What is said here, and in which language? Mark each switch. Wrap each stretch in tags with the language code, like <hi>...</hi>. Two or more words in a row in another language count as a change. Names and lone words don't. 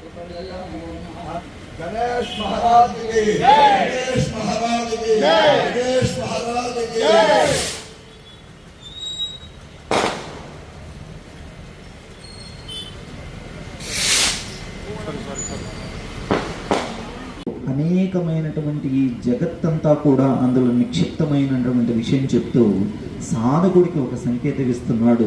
<hi>गणेश महाराज की गणेश महाराज की गणेश महाराज की</hi> <te>అనేకమైనటువంటి ఈ జగత్తంతా కూడా అందులో నిక్షిప్తమైనటువంటి విషయం చెప్తూ సాధకుడికి ఒక సంకేతం ఇస్తున్నాడు.</te>